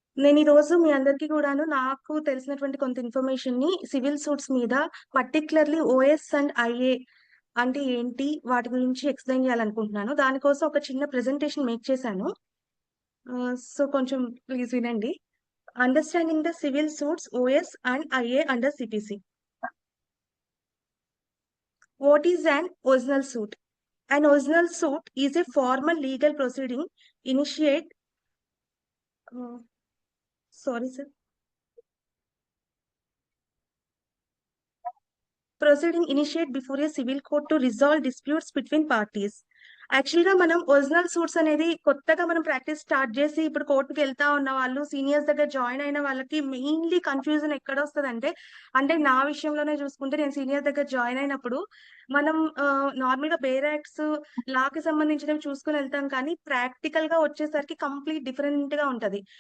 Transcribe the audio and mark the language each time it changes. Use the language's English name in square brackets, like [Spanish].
[Telugu] నేను ఈ రోజు మీ అందరికీ కూడాను నాకు తెలిసినటువంటి కొంత ఇన్ఫర్మేషన్ ని సివిల్ సూట్స్ మీద పర్టికులర్లీ ఓఎస్ అండ్ ఐఏ అంటే ఏంటి వాటి గురించి ఎక్స్ప్లెయిన్ చేయాలనుకుంటున్నాను. దానికోసం ఒక చిన్న ప్రెజెంటేషన్ మేక్ చేశాను. సో కొంచెం ప్లీజ్ వినండి. [English] Understanding the civil suits OS and IA under CPC. What is an original suit? An original suit is a formal legal proceeding initiate. Uh, sorry, sir. Proceeding initiate before a civil court to resolve disputes between parties. [Telugu] యాక్చువల్గా మనం original suits అనేది కొత్తగా మనం practice start చేసి ఇప్పుడు కోర్టుకి వెళ్తా ఉన్న వాళ్ళు సీనియర్స్ దగ్గర జాయిన్ అయిన వాళ్ళకి మెయిన్లీ కన్ఫ్యూజన్ ఎక్కడ వస్తుంది అంటే నా విషయంలోనే చూసుకుంటే నేను సీనియర్ దగ్గర జాయిన్ అయినప్పుడు మనం నార్మల్ గా బేర్ యాక్ట్స్ లాకి సంబంధించినవి చూసుకుని వెళ్తాం, కానీ ప్రాక్టికల్ గా వచ్చేసరికి కంప్లీట్ డిఫరెంట్ గా ఉంటది.